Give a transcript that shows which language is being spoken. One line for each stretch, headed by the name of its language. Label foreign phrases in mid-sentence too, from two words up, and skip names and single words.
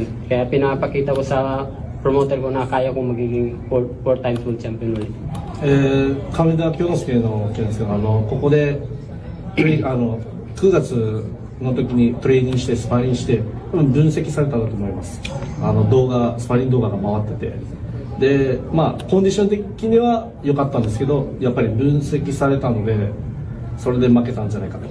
Filipino: Kaya pinapakita ko sa promoter ko na kaya kong magiging
English: 4 times world champion
Filipino: ulit.
Japanese: 亀田京之介の件ですけど、ここで 9月の時にトレーニングしてスパーリングして分析されたんだと思います。スパーリング動画が回ってて、でまあコンディション的には良かったんですけど、やっぱり分析されたのでそれで負けたんじゃないかと。